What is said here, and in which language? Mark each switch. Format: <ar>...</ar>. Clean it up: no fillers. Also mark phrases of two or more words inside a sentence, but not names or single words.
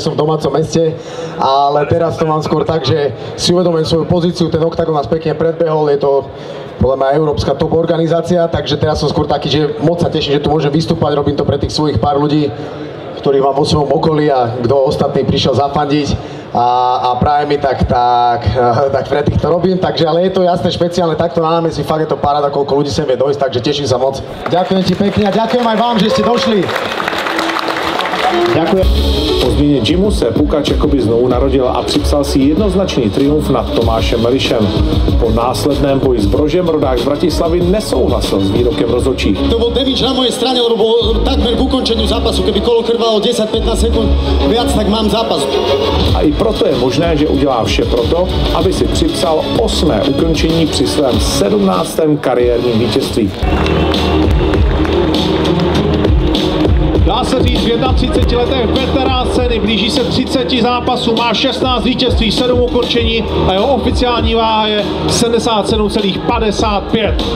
<sk>som v domácom meste, ale teraz to mám skôr tak, že si uvedomujem svoju pozíciu, ten Octagon nás pekne predbehol, je to podľa mňa európska top organizácia, takže teraz som skôr taký, že moc sa teším, že tu môžem vystúpať, robím to pre tých svojich pár ľudí, ktorých mám vo svojom okolí a kto ostatný prišiel zafandiť a práve mi tak pre tých to robím, takže ale je to jasné, špeciálne takto na námestí, fakt je to paráda, koľko ľudí sem vie dojsť, takže teším sa moc. Ďakujem ti pekne a ďakujem aj vám, že ste došli. Ďakujem.</sk> <cs>Po změně gymu se Pukač jakoby znovu narodil a připsal si jednoznačný triumf nad Tomášem Melišem. Po následném boji s Brožem rodák z Bratislavy nesouhlasil s výrokem rozhodčích.</cs> <sk>To bol damage na mojej strane, lebo bol takmer k ukončeniu zápasu. Keby kolo trvalo 10-15 sekúnd viac, tak mám zápas.</sk> <cs>A i proto je možné, že udělá vše proto, aby si připsal 8. ukončení při svém 17. kariérním vítězství. Dá se říct, v 31 letech veterán scény, blíží se 30 zápasů, má 16 vítězství, 7 ukončení a jeho oficiální váha je 77,55.</cs>